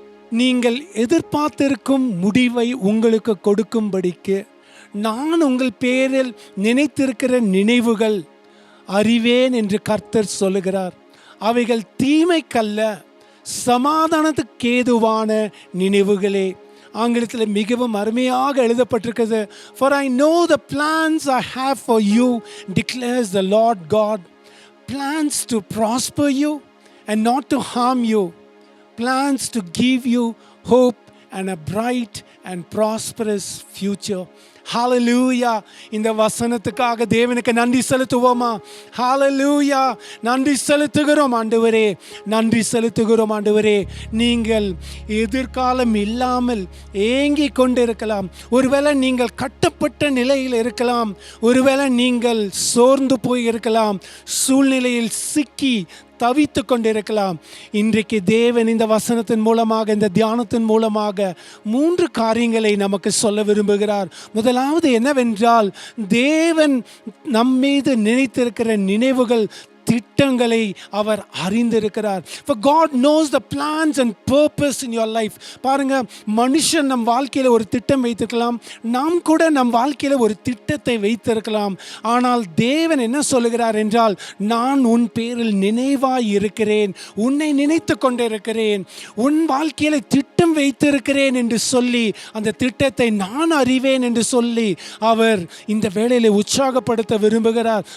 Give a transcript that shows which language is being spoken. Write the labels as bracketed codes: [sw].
[ta] நீங்கள் எதிர்பார்த்திருக்கும் முடிவை உங்களுக்கு கொடுக்கும்படிக்கு நான் உங்கள் பேரில் நினைத்திருக்கிற நினைவுகள் அறிவேன் என்று கர்த்தர் சொல்லுகிறார். அவைகள் தீமைக்கல்ல, சமாதானத்துக்கு ஏதுவான நினைவுகளே. ஆங்கிலத்தில் மிகவும் அருமையாக எழுதப்பட்டிருக்கிறது. [en] For I know the plans I have for you, declares the Lord God. Plans to prosper you and not to harm you. Plans to give you hope and a bright and prosperous future. ஹalleluya. [ta] இந்த வசனத்துக்காக தேவனுக்கு நன்றி செலுத்துவோமா? ஹalleluya. நன்றி செலுத்துகிறோம் ஆண்டவரே, நன்றி செலுத்துகிறோம் ஆண்டவரே. நீங்கள் எதிர்காலம் இல்லாமல் ஏங்கி கொண்டிருக்கலாம். ஒருவேளை நீங்கள் கட்டப்பட்ட நிலையில் இருக்கலாம். ஒருவேளை நீங்கள் சோர்ந்து போய் இருக்கலாம். சூழ்நிலையில் சிக்கி தவித்து கொண்டிருக்கலாம். இன்றைக்கு தேவன் இந்த வசனத்தின் மூலமாக, இந்த தியானத்தின் மூலமாக 3 காரியங்களை நமக்கு சொல்ல விரும்புகிறார். முதலாவது என்னவென்றால், தேவன் நம்மீது நினைத்திருக்கிற நினைவுகள், திட்டங்களை அவர் அறிந்திருக்கிறார். [en] For God knows the plans and purpose in your life. [ta] பாருங்க, மனுஷன் நம் வாழ்க்கையில் ஒரு திட்டம் வைத்திருக்கலாம். நாம் கூட நம் வாழ்க்கையில் ஒரு திட்டத்தை வைத்திருக்கலாம். ஆனால் தேவன் என்ன சொல்லுகிறார் என்றால், நான் உன் பேரில் நினைவாய் இருக்கிறேன், உன்னை நினைத்து கொண்டிருக்கிறேன், உன் வாழ்க்கையில் திட்டம் வைத்திருக்கிறேன் என்று சொல்லி, அந்த திட்டத்தை நான் அறிவேன் என்று சொல்லி அவர் இந்த வேளையில உற்சாகப்படுத்த விரும்புகிறார்.